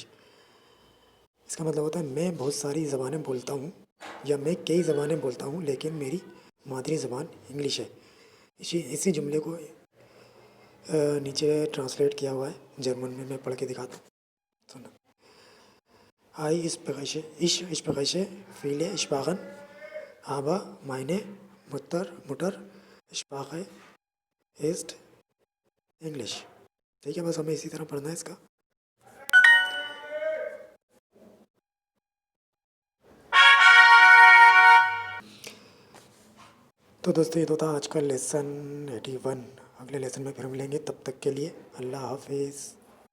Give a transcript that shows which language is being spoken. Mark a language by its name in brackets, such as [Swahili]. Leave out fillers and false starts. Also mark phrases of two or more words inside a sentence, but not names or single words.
[Hindi] इसका मतलब होता है मैं बहुत सारी ज़बानें बोलता हूँ या मैं कई ज़बानें बोलता हूँ लेकिन मेरी मादरी ज़बान इंग्लिश है। इसी जुमले को नीचे ट्रांसलेट किया हुआ है जर्मन में, मैं पढ़ के दिखाता हूँ, सुनो। [German] ich spreche viele Sprachen, aber meine Muttersprache ist English। [Hindi] ठीक है, बस हमें इसी तरह पढ़ना है इसका। तो दोस्तों ये तो था आज का लेसन 81। अगले लेसन में फिर मिलेंगे, तब तक के लिए अल्लाह हाफिज़।